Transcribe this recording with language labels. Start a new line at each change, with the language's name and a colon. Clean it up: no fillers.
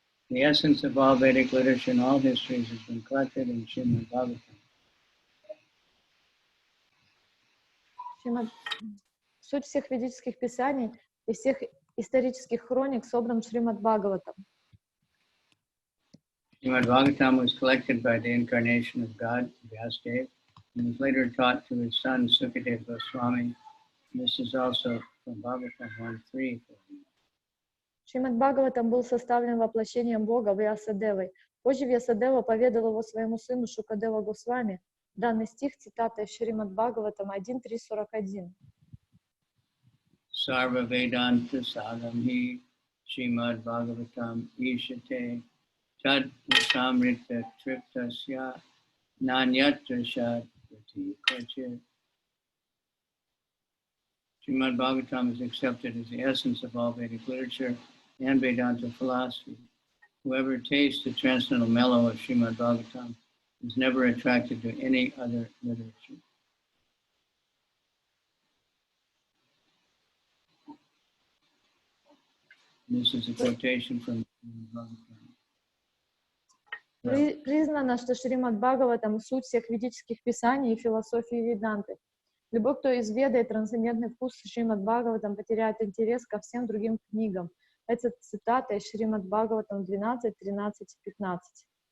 English: The essence of all Vedic literature and all histories has been collected in Srimad Bhagavatam.
Russian: Суть всех ведических писаний и всех исторических хроник собран в Шримад Бхагаватам.
English: Srimad Bhagavatam was collected by the incarnation of God, Vyasadeva, and was later taught to his son Sukadeva Goswami. This is also from Bhagavatam 1.3.
Russian: Шримад Бхагаватам был составлен воплощением Бога Вьясадевой. Позже Вьясадева поведал его своему сыну Шукадева Госвами. Данный стих цитата из Шримад Бхагаватам 1.3.41.
Sanskrit: Sarva Vedanta Sagamhi Srimad Bhagavatam Ishate Tad Samrita Triptasya Nanyatra Shadvati Kachir.
English: Srimad Bhagavatam is accepted as the essence of all Vedic literature and Vedanta philosophy. Whoever tastes the transcendental mellow of Srimad Bhagavatam is never attracted to any other literature. This is a quotation from Bhagavatam.
Russian: Признано, что Шримад Бхагаватам — суть всех ведических писаний и философии Веданты. Любой, кто изведает трансцендентный вкус Шримад Бхагаватам, потеряет интерес ко всем другим книгам. Это цитата из Шримад Бхагаватам 12, 13 и 15.